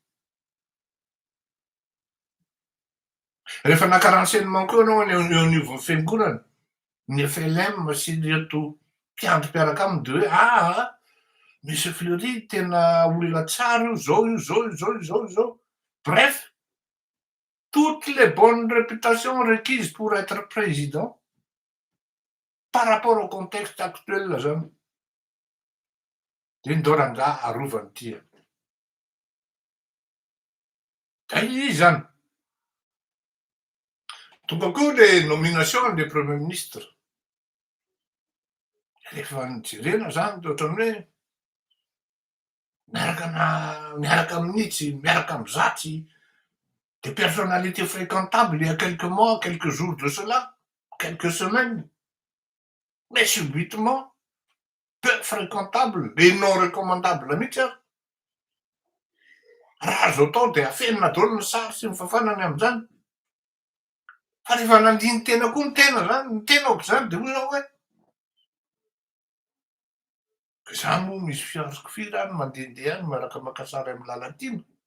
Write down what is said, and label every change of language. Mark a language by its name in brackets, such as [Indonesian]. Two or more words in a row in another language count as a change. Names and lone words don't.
[Malagasy] Rehefa naka renseignement koa anao eo anivon'ny fiangonana ny FLM sy reto mpiandry mpiaraka aminy de hoe Monsieur Fleury tena olona tsara io zao io zao io zao io zao io zao. [French] Bref, toutes les bonnes réputations requises pour être président par rapport au contexte actuel zany. [Malagasy] De ndao rangahy arovany tia. Da izy zany. Tonga koa [French] le nomination des premiers ministres. [Malagasy] Rehefa nijerena zany de ohatrany hoe miaraka amin'itsy, miaraka mizatsy, [French] des personnalités fréquentables il y a quelques mois, quelques jours de cela, quelques semaines, mais subitement peu fréquentables et non recommandables [Malagasy] mihitsy ary. Raha azo atao de afenina daholo ny sary sy ny fafanany am'izany. Fa rehefa nandihy ny tena koa ny tena zany, ny tena aoka zany de hoy zao hoe za moa misy fianarako firy any mandehandeha any miaraka maka sary amy lalan-tiny.